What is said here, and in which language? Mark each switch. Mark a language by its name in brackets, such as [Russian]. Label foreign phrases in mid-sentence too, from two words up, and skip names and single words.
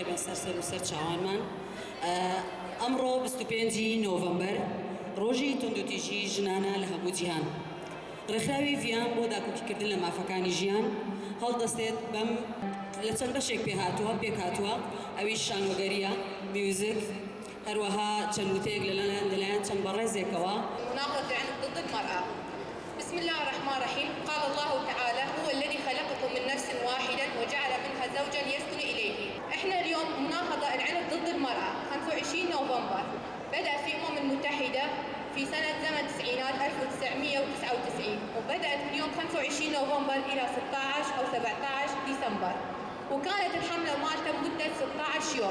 [Central Kurdish] سەرسەر و سەر چاوانمان ئەمڕۆ 25 نۆڤەمبەر ڕۆژی توندوتیژی ژنانە لە هەموو جیهان ڕێکخراوی ڤیان بۆ داکۆکیکردن لە مافەکانی ژیان هەڵدەستێت بەم لە چەند بەشێک پێک هاتووە ئەویش شانۆگەریە میوزیک هەروەها چەند وتەیەک لەلایەن چەند بەڕێزێکەوە [Arabic] مناهضة العنف ضد المرأة. بسم الله الرحمن الرحيم. قال الله تعالى: هو الذي خلقكم من نفس واحدة وجعل منها زوجا يسكن إليه. احنا اليوم مناهضة العنف ضد المرأة 25 نوفمبر بدأ في الأمم المتحدة في سنة زمن التسعينات 1999 وبدأت اليوم 25 نوفمبر إلى 16 أو 17 ديسمبر وكانت الحملة مالته مدة 16 يوم.